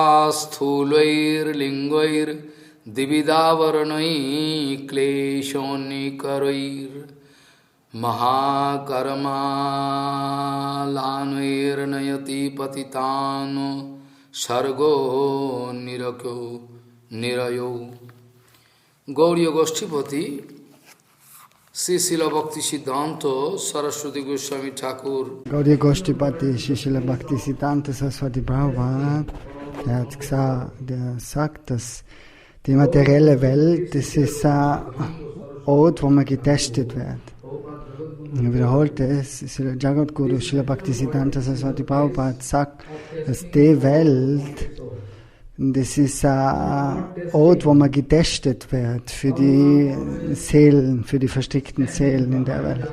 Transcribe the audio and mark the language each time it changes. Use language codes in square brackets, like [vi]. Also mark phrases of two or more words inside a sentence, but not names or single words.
[sa] स्थूलैर्लिङ्गैर्द्विविधावरणैः क्लेशोन्निकरैर्महाकर्मालानैर्नयति पतितानो सर्गो निरयो। गौड़ीय गोष्ठीपति श्री शिला भक्ति सिद्धांत सरस्वती गोस्वामी ठाकुर। [de] Gaudiya Goshtipati Srila Bhakti Siddhanta Saraswati Prabhupada, der sagt, dass die materielle Welt, das ist ein Ort, wo man getestet wird. Er wiederholte es, Srila Jagadguru Srila Bhakti Siddhanta Saraswati Prabhupada sagt, dass die Welt, das ist ein Ort, wo man getestet wird für die Seelen, für die verstrickten Seelen in der Welt.